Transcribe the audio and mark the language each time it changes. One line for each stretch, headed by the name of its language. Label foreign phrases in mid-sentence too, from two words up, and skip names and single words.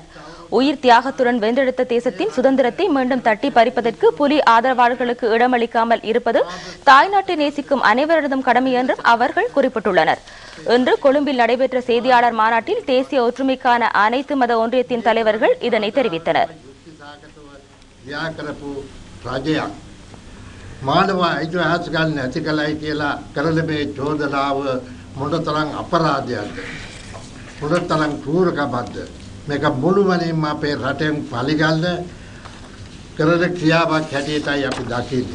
Tamil: உயிர் தியாகத்துடன் வென்றெடுத்த தேசத்தின் சுதந்திரத்தை மீண்டும் தட்டி பறிப்பதற்கு புலி ஆதரவாளர்களுக்கு இடமளிக்காமல் இருப்பது தாய்நாட்டை நேசிக்கும் அனைவரதும் கடமை என்றும் அவர்கள் குறிப்பிட்டுள்ளனர். இன்று கொழும்பில் நடைபெற்ற செய்தியாளர் மாநாட்டில் தேசிய ஒற்றுமைக்கான அனைத்து மத ஒன்றியத்தின் தலைவர்கள் இதனை தெரிவித்தனர்.
Sinhala: මානව ඓතිහාසිකයන් නැති කලයි කියලා කරන මේ චෝදනාව මොනතරම් අපරාධයක්ද මොනතරම් ක්‍රූරකමක්ද මේක මුළුමනින්ම අපේ රටෙන් පරිගල්න කරන ක්‍රියාවක් හැටියටයි අපි දකින්නේ.